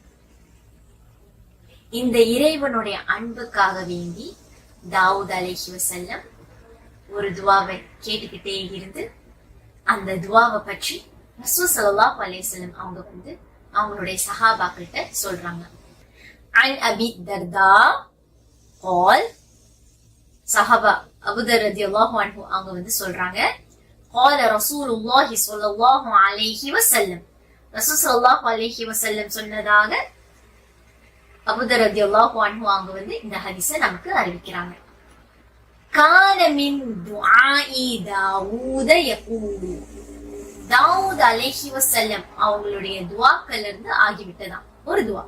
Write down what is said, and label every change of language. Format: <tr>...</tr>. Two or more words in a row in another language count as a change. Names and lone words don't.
<ta>இந்த இறைவனுடைய அன்புக்காக வேண்டி தாவூத்</ta> <ar>عليه وسلم</ar> <ta>ஒரு துவாவை கேட்டுக்கிட்டே இருந்து, அந்த துவாவை பற்றி ரசூல்</ta> <ar>صلى الله عليه وسلم</ar> <ta>அவங்க வந்து அவங்களுடைய சஹாபாக்கிட்ட சொல்றாங்க.</ta> <ar>عن أبي الدرداء</ar> <ta>قال, சஹாபா அபூதர்</ta> <ar>رضي الله عنه</ar> <ta>அவங்க வந்து சொல்றாங்க,</ta> <ar>قال رسول الله صلى الله عليه وسلم,</ar> <ta>ரசூல்</ta> <ar>صلى الله عليه وسلم</ar> <ta>சொன்னதாக அபூதர்</ta> <ar>رضي الله عنه</ar> <ta>அவங்க வந்து இந்த ஹதீஸை நமக்கு அறிவிக்கிறாங்க.</ta> <ar>كان من دعاء داود يقول,</ar> <ta>தாவூத்</ta> <ar>عليه وسلم</ar> <ta>அவங்களுடைய துஆக்கள் இருந்து ஆகிவிட்டதாம் ஒரு துஆ.</ta>